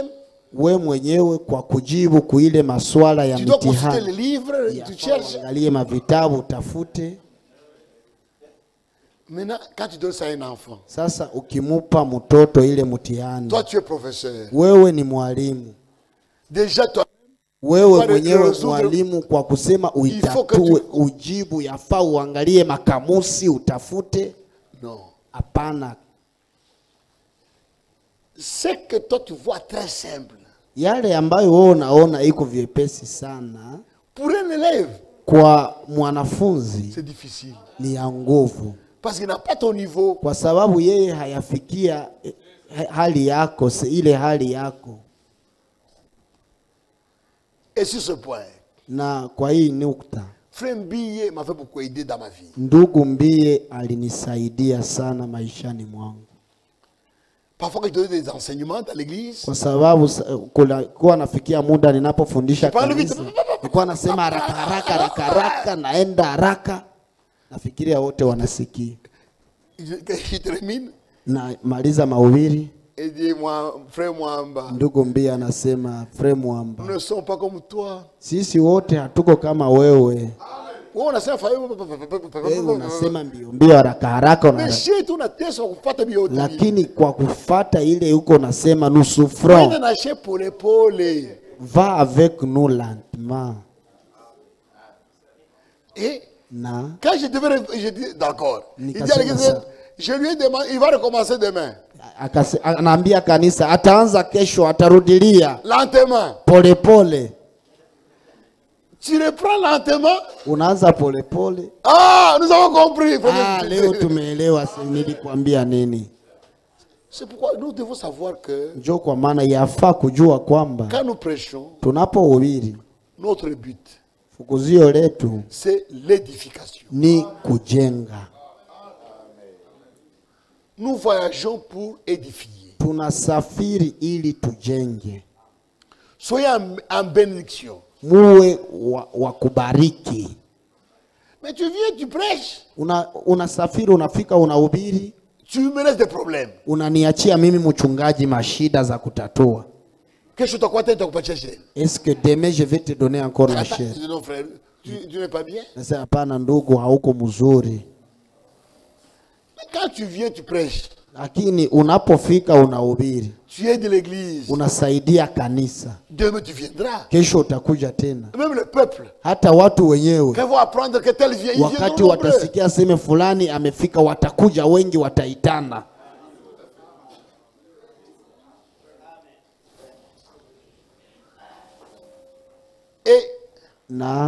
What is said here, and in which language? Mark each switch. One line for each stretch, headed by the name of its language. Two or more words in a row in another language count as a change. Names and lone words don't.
Swahili: we mwenyewe kwa kujibu kuile maswala ya mtihani,
French: tu dois
Swahili: mtihani,
French: consulter les livres, tu cherches,
Swahili: angalie mavitabu, utafute.
French: Maintenant, quand tu donnes ça à un enfant,
Swahili: sasa ukimupa mtoto ile mtihani,
French: toi tu es professeur,
Swahili: wewe ni mwalimu,
French: déjà toi
Swahili: wewe mwenyewe mwalimu, kwa kusema uitatue, ujibu, yafaa uangalie makamusi, utafute.
French: Non.
Swahili: Hapana.
French: C'est que toi tu vois très simple.
Swahili: Yale ambayo wewe unaona iko vyepesi sana,
French: pour un élève,
Swahili: kwa mwanafunzi
French: c'est difficile.
Swahili: Ni ya nguvu.
French: Parce qu'il n'a pas ton niveau.
Swahili: Kwa sababu yeye hayafikia hali yako, ile hali yako.
French: Et sur ce point,
Swahili: na kwa hii nukta,
French: Frère Mbie m'a fait beaucoup aider dans ma vie.
Swahili: Ndugu Mbie alinisaidia sana maishani mwangu.
French: Parfois que je donnais des enseignements dans l'église,
Swahili: kwa sababu kwa nafikia muda ninapofundisha kanisa, nilikuwa nasema haraka naenda haraka, nafikiria wote wanasikia.
French: Je termine.
Swahili: Na maliza mahubiri.
French: Et dit moi, frère Mwamba.
Swahili: Ndugu Mbie anasema,
French: frère Mwamba, nous ne sommes pas comme toi.
Swahili: Sisi wote hatuko kama wewe. Unasema mbio haraka lakini kwa kufata ile uko nasema
French: nous souffrons. Va avec nous lentement. Et
Swahili: na
French: quand je devais, je dis d'accord. Je lui ai demandé, il va recommencer demain.
Swahili: Anaambia kanisa ataanza kesho, atarudilia
French: lentement,
Swahili: pole pole.
French: Tu reprends lentement.
Swahili: Unaanza pole pole.
French: Ah, nous avons compris.
Swahili: Leo tumeelewa nilikwambia nini.
French: C'est pourquoi nous devons savoir que
Swahili: njoo kwa maana yafaa kujua kwamba
French: quand nous prêchons,
Swahili: tunapohubiri,
French: notre but,
Swahili: fukuzio letu,
French: c'est l'édification.
Swahili: Ni kujenga.
French: Nous voyageons pour édifier.
Swahili: Tunasafiri ili tujenge.
French: Soyez en bénédiction.
Swahili: Muwe wa kubariki.
French: Mais tu viens, tu prêches.
Swahili: Unasafiri, unafika, unahubiri.
French: Tu me laisses des problèmes.
Swahili: Unaniachia mimi mchungaji mashida za kutatua.
French: Est-ce que demain je vais te donner encore la chair? Non frère, tu n'es pas bien.
Swahili: Nasema hapana ndugu, hauko mzuri.
French: Mais quand tu viens, tu prêches.
Swahili: Lakini unapofika unahubiri.
French: Tu es de l'église.
Swahili: Unasaidia kanisa.
French: Demain tu viendras.
Swahili: Kesho utakuja tena.
French: Même le peuple.
Swahili: Hata watu wenyewe.
French: Quand vont apprendre que tel vient,
Swahili: wakati watasikia sema fulani amefika, watakuja wengi, wataitana.
French: Et
Swahili: na